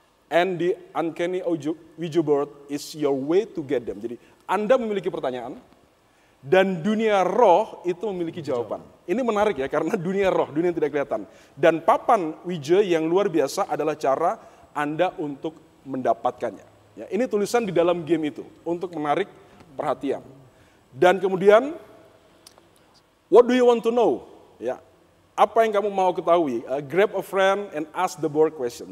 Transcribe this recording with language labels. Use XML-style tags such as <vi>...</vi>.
<en>And the uncanny Ouija board is your way to get them.</en> <id>Jadi, Anda memiliki pertanyaan, dan dunia roh itu memiliki jawaban. Ini menarik ya, karena dunia roh, dunia yang tidak kelihatan. Dan papan Ouija yang luar biasa adalah cara Anda untuk mendapatkannya. Ya, ini tulisan di dalam game itu, untuk menarik perhatian. Dan kemudian,</id> <en>what do you want to know?</en> <id>Ya, apa yang kamu mau ketahui?</id> <en>Grab a friend and ask the board question.</en>